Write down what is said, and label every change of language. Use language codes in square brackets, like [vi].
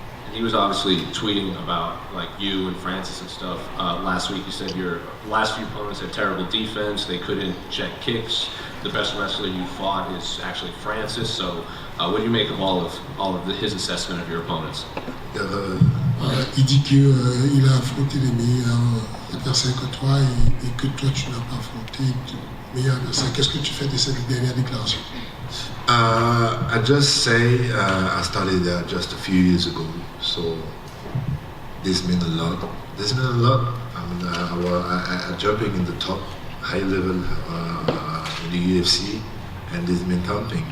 [en] And he was obviously tweeting about like you and Francis and stuff. Last week you said your last few opponents had terrible defense, they couldn't check kicks. The best wrestler you fought is actually Francis. So what do you make of all of his assessment of your opponents? [fr] Il dit qu'il a affronté les meilleurs adversaires que toi et que toi tu n'as pas affronté de meilleurs adversaires. Qu'est-ce que tu fais de cette dernière déclaration? [en] I just say I started just a few years ago, so this means a lot. I jumping in the top high level in the UFC, and this means something.